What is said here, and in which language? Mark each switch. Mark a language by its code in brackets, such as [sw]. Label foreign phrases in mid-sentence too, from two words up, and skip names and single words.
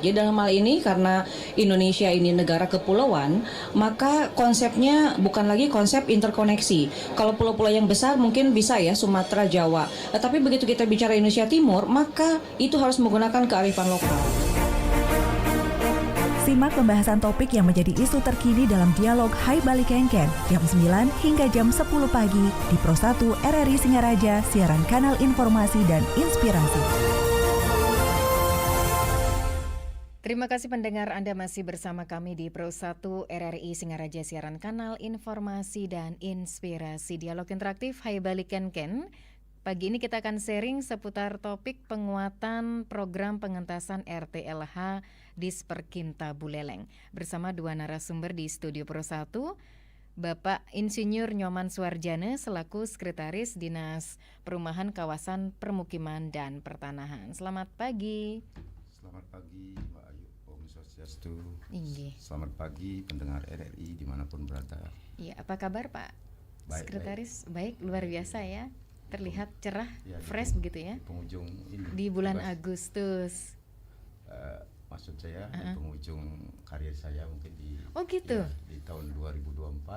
[id] Jadi dalam hal ini karena Indonesia ini negara kepulauan, maka konsepnya bukan lagi konsep interkoneksi. Kalau pulau-pulau yang besar mungkin bisa ya Sumatera, Jawa. Tetapi begitu kita bicara Indonesia Timur, maka itu harus menggunakan kearifan lokal. Simak pembahasan topik yang menjadi isu terkini dalam dialog Hai Bali Kenken jam 9 hingga jam 10 pagi di Pro 1 RRI Singaraja, siaran kanal informasi dan inspirasi. Terima kasih pendengar, Anda masih bersama kami di Pro 1 RRI Singaraja, siaran kanal informasi dan inspirasi. Dialog interaktif Hai Bali Kenken. Pagi ini kita akan sharing seputar topik penguatan program pengentasan RTLH di Sperkinta Buleleng. Bersama dua narasumber di Studio Pro 1, Bapak Insinyur Nyoman Suarjana selaku Sekretaris Dinas Perumahan Kawasan Permukiman dan Pertanahan. Selamat pagi. Selamat pagi Mbak Ayu, Om Swastiastu. Inggih. Selamat pagi pendengar RRI dimanapun berada. Iya, apa kabar Pak Baik, Sekretaris? Baik, luar biasa ya. Terlihat cerah, Ya, fresh begitu ya. Di penghujung ini. Di bulan Bebas. Agustus. Maksud saya di penghujung karir saya mungkin di Oh gitu. di tahun 2024.